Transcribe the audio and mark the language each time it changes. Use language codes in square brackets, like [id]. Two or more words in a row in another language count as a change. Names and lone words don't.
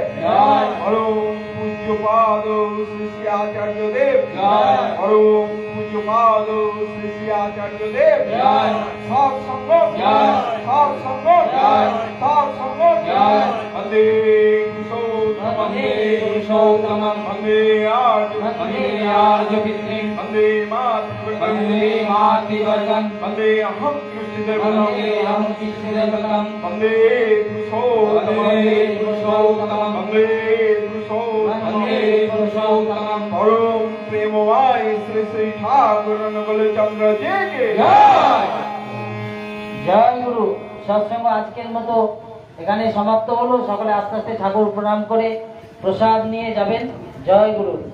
[bn] জয়। অরুণ পূজ্যপাদ শ্রী শ্রী আচার্য দেব জয়। অরুণ পূজ্যপাদ শ্রী শ্রী আচার্য দেব জয়। সব সঙ্গম জয়। সব সঙ্গম জয়। সব সঙ্গম জয়। [sa] বন্দে পুরুষোত্তমম वन्दे पुरुषोत्तमं বন্দে আর্য वन्दे आर्यविद्धिं বন্দে মাতৃ वन्दे मातृवर्गं বন্দে অহং কৃষ্ণদেব वन्दे अहं कृष्णदेवतं বন্দে পুরুষোত্তমম वन्दे पुरुषोत्तमं বন্দে পুরুষোত্তমম वन्दे पुरुषोत्तमं [bn] পরম প্রেমময় শ্রী শ্রী ঠাকুর অনুকূলচন্দ্র জি কে जय। জয় গুরু। সৎসঙ্গ আজকের মতো এখানে সমাপ্ত হলো। সকলে আস্তে আস্তে ঠাকুর প্রণাম করে প্রসাদ নিয়ে যাবেন। জয় গুরু।